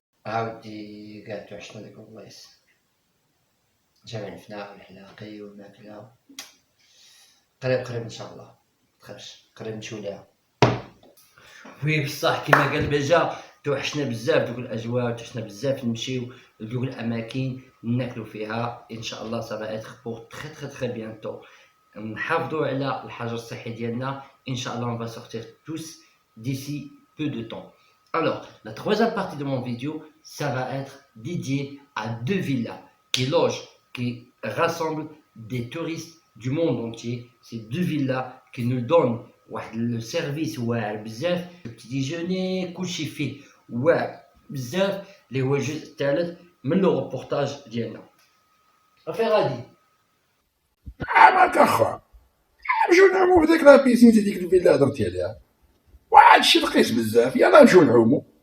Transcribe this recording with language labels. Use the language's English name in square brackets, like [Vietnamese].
[Arabic] عاودي كاع توحشنا ديك البلايص، جامع الفنا والحلاقي والماكلة. قريب ان شاء الله، متخافش، قريب نمشيو ليها. وي بصح كيما قال بجا توحشنا بزاف دوك الاجواء، توحشنا بزاف نمشيو لدوك الاماكن ناكلو فيها. [French] ان شاء الله ça va être pour très bientôt. [Arabic] نحافظوا على الحجر الصحي ديالنا. [French] ان شاء الله on va sortir tous d'ici peu de temps. Alors, la troisième partie de mon vidéo, ça va être dédié à 2 villas qui logent, qui rassemblent des touristes du monde entier. Ces 2 villas qui nous donnent le service [Arabic] واعر بزاف، [French] le petit déjeuner [Arabic] كلشي فيه واعر بزاف، اللي هو الجزء الثالث من لو روبورتاج ديالنا. صافي غادي مالك اخا نمشيو نعومو في ديك لابيسين ديك الفيلا هضرتي عليها واحد الشيء رخيص بزاف يلا نمشيو نعومو